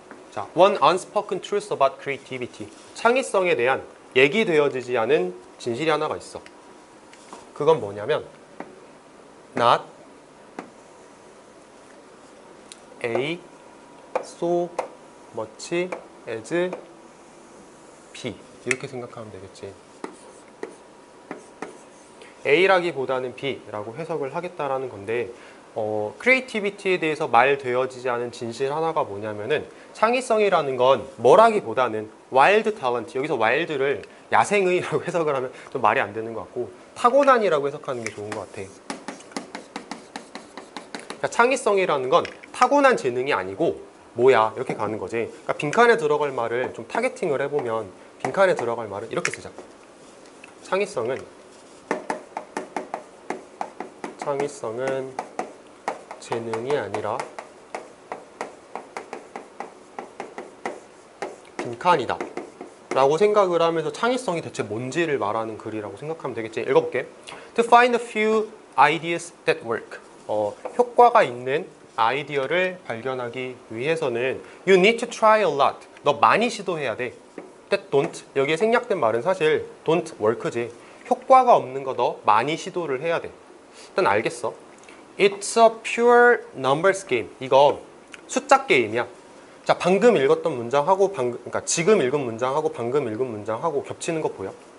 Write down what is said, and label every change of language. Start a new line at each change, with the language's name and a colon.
English: 자, one unspoken truth about creativity.
Korean: 창의성에 대한 얘기되어지지 않은 진실이 하나가 있어. 그건 뭐냐면
English: not A so much as B.
Korean: 이렇게 생각하면 되겠지. A라기보다는 B라고 해석을 하겠다라는 건데, 크리에이티비티에 대해서 말되어지지 않은 진실 하나가 뭐냐면은 창의성이라는 건 뭐라기보다는 와일드 탤런트, 여기서 와일드를 야생의라고 해석을 하면 좀 말이 안 되는 것 같고 타고난이라고 해석하는 게 좋은 것 같아. 그러니까 창의성이라는 건 타고난 재능이 아니고 뭐야 이렇게 가는 거지. 그러니까 빈칸에 들어갈 말을 좀 타겟팅을 해보면 빈칸에 들어갈 말을 이렇게 쓰자. 창의성은 재능이 아니라 빈칸이다 라고 생각을 하면서 창의성이 대체 뭔지를 말하는 글이라고 생각하면 되겠지. 읽어볼게.
English: To find a few ideas that work.
Korean: 효과가 있는 아이디어를 발견하기 위해서는
English: You need to try a lot.
Korean: 너 많이 시도해야 돼.
English: That don't.
Korean: 여기에 생략된 말은 사실
English: don't work
Korean: 지. 효과가 없는 거 너 많이 시도를 해야 돼. 일단 알겠어.
English: It's a pure numbers game.
Korean: 이거 숫자 게임이야. 자, 방금 읽었던 문장하고 그러니까 지금 읽은 문장하고 방금 읽은 문장하고 겹치는 거 보여?